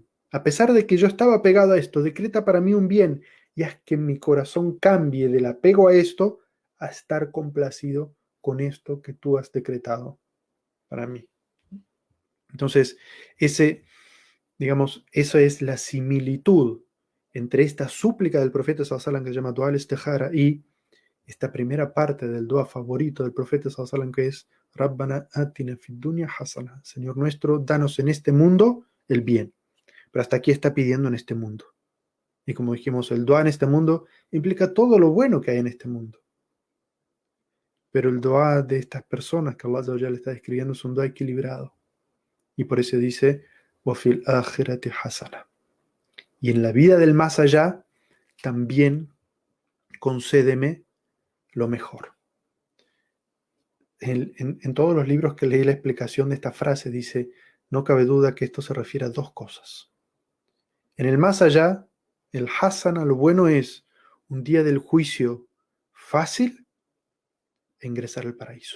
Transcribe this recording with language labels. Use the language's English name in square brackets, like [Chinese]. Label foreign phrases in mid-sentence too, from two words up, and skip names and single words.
[Spanish] A pesar de que yo estaba pegado a esto, decreta para mí un bien y haz que mi corazón cambie del apego a esto a estar complacido con esto que tú has decretado para mí. Entonces, esa es la similitud entre esta súplica del profeta [Arabic] صلى الله عليه وسلم [Spanish] que se llama [Arabic] دعاء الاستخارة [Spanish] y esta primera parte del dua favorito del profeta [Arabic] صلى الله عليه وسلم [Spanish] que es [Arabic] ربنا آتنا في الدنيا حسنة. [Spanish] Señor nuestro, danos en este mundo el bien. Pero hasta aquí está pidiendo en este mundo. Y como dijimos, el dua en este mundo implica todo lo bueno que hay en este mundo. Pero el dua de estas personas que Allah ya le está describiendo es un dua equilibrado. Y por eso dice, [Arabic] وَفِي الْآخِرَةِ حَسَنَةٌ. [Spanish] Y en la vida del más allá, también concédeme lo mejor. En todos los libros que leí la explicación de esta frase dice, no cabe duda que esto se refiere a dos cosas. En el más allá, el hasana, lo bueno es un día del juicio fácil e ingresar al paraíso.